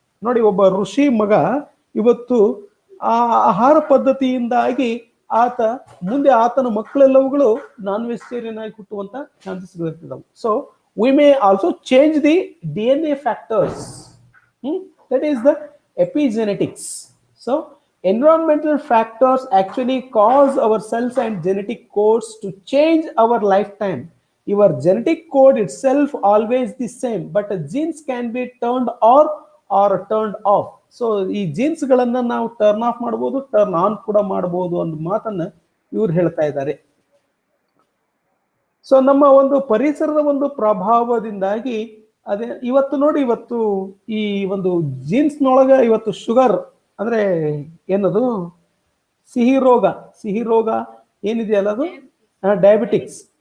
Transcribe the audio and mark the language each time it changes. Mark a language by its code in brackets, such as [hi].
[kn] ನೋಡಿ, ಒಬ್ಬ ಋಷಿ ಮಗ ಇವತ್ತು ಆ ಆಹಾರ ಪದ್ಧತಿಯಿಂದಾಗಿ ಆತ ಮುಂದೆ ಆತನ ಮಕ್ಕಳೆಲ್ಲವುಗಳು ನಾನ್ ವೆಜಿಟೇರಿಯನ್ ಆಗಿ ಹುಟ್ಟುವಂತ chances ಇರ್ತಿದ್ದಾವೆ. [en] So we may also change the DNA factors. That is the epigenetics. So environmental factors actually cause our cells and genetic codes to change our lifetime. Your genetic code itself always the same, but genes can be turned or turned off. [kn] So ಈ jeans ಗಳನ್ನ ನಾವು turn off ಮಾಡಬಹುದು, turn on ಕೂಡ ಮಾಡಬಹುದು ಅನ್ನೋ ಮಾತನ್ನ ಇವ್ರು ಹೇಳ್ತಾ ಇದ್ದಾರೆ. ಸೊ ನಮ್ಮ ಒಂದು ಪರಿಸರದ ಒಂದು ಪ್ರಭಾವದಿಂದಾಗಿ ಅದೇ ಇವತ್ತು ನೋಡಿ, ಇವತ್ತು ಈ ಒಂದು ಜೀನ್ಸ್ನೊಳಗ ಇವತ್ತು ಶುಗರ್ ಅಂದ್ರೆ ಏನದು ಸಿಹಿ ರೋಗ ಏನಿದೆಯಲ್ಲ ಅದು ಡಯಾಬಿಟಿಕ್ಸ್.